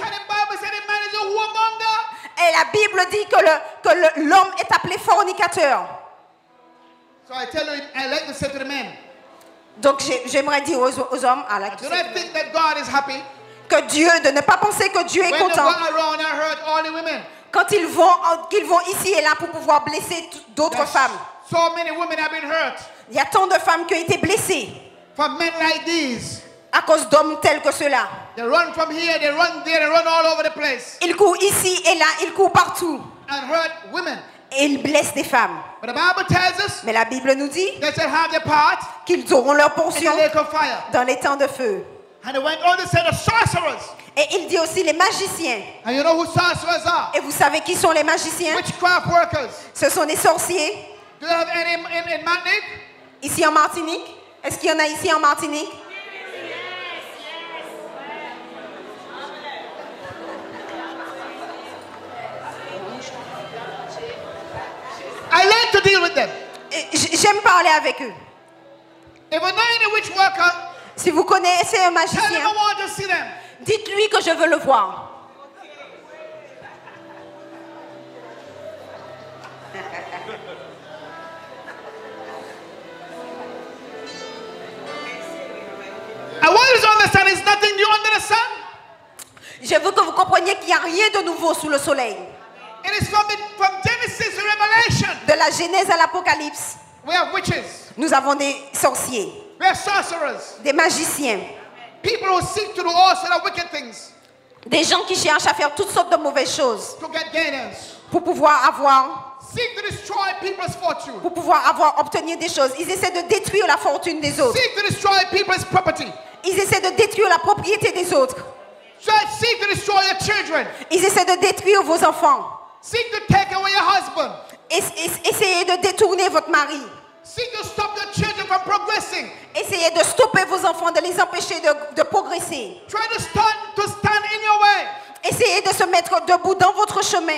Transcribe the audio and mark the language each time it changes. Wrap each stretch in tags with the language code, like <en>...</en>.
<en>And the Bible said the man is a whoremonger.</en> <fr>Et la Bible dit que l'homme est appelé fornicateur.</fr> <en>So I tell you, I like to say to the men,</en> <fr>Donc j'aimerais dire aux hommes,</fr> <en>do not think that God is happy</en> <fr>que Dieu, de ne pas penser que Dieu est</fr> <en>when they go</en> <fr>content</fr> <en>around and hurt all the women.</en> <fr>quand qu'ils vont ici et là pour pouvoir blesser d'autres</fr> <en>There's</en> <fr>femmes.</fr> <en>so many women have been hurt</en> <fr>Il y a tant de femmes qui ont été blessées</fr> <en>from men like these.</en> <fr>à cause d'hommes tels que ceux-là.</fr> <en>They run from here, they run there, they run all over the place</en> <fr>Ils courent ici et là, ils courent partout</fr> <en>and hurt women.</en> <fr>et ils blessent des femmes.</fr> <en>But the Bible tells us</en> <fr>Mais la Bible nous dit</fr> <en>they shall have their part</en> <fr>qu'ils auront leur</fr> <en>in</en> <fr>portion</fr> <en>the lake of fire.</en> <fr>dans les temps de feu.</fr> <en>And it went on to say the sorcerers.</en> <fr>Et il dit aussi les magiciens.</fr> <en>And you know who sorcerers are?</en> <fr>Et vous savez qui sont les magiciens?</fr> <en>Witchcraft workers.</en> <fr>Ce sont des sorciers.</fr> <en>Do you have any in Martinique?</en> <fr>Ici en Martinique? Est-ce qu'il y en a ici en Martinique?</fr> <en>I like to deal with them.</en> <fr>J'aime parler avec eux.</fr> <en>If you know any witch worker,</en> <fr>Si vous connaissez un</fr> <en>tell him</en> <fr>magicien,</fr> <en>I want to see them.</en> <fr>dites-lui que je veux le voir.</fr> <en>I want you to understand there's nothing new under the sun.</en> <fr>Je veux que vous compreniez qu'il n'y a rien de nouveau sous le soleil.</fr> <en>It is from Genesis to Revelation.</en> <fr>De la Genèse à l'Apocalypse,</fr> <en>We have witches.</en> <fr>nous avons des sorciers,</fr> <en>We have sorcerers.</en> <fr>des magiciens,</fr> <en>People who seek to do all sorts of wicked things</en> <fr>des gens qui cherchent à faire toutes sortes de mauvaises choses</fr> <en>to get gainers.</en> <fr>pour pouvoir</fr> <en>Seek to destroy people's fortune.</en> <fr>obtenir des choses. Ils essaient de détruire la fortune des autres.</fr> <en>Seek to destroy people's property.</en> <fr>Ils essaient de détruire la propriété des autres.</fr> <en>Seek to destroy your children.</en> <fr>Ils essaient de détruire vos enfants.</fr> <en>Seek to take away your husband.</en> <fr>Essayez de détourner votre mari.</fr> <en>Seek to stop your children from progressing.</en> <fr>Essayez de stopper vos enfants, de les empêcher de progresser.</fr> <en>Try to stand in your way.</en> <fr>Essayez de se mettre debout dans votre chemin</fr>